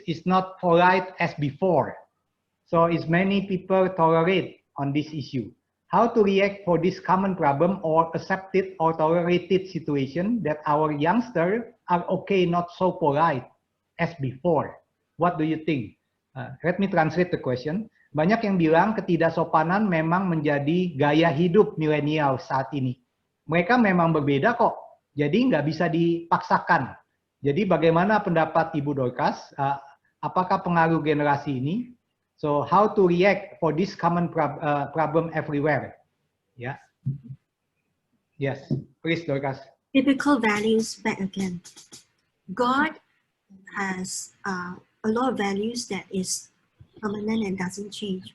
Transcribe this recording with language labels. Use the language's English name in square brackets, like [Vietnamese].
[English] It's not polite as before. So it's many people tolerate on this issue. How to react for this common problem or accepted or tolerated situation that our youngsters are okay, not so polite as before. What do you think? Let me translate the question. [Indonesian] Banyak yang bilang ketidaksopanan memang menjadi gaya hidup milenial saat ini. Mereka memang berbeda kok, jadi nggak bisa dipaksakan. Jadi bagaimana pendapat Ibu Dorcas? Apakah pengaruh generasi ini? [English] So how to react for this common problem everywhere? Yeah. Yes, please Dorcas. Biblical values back again. God has a lot of values that is permanent and doesn't change.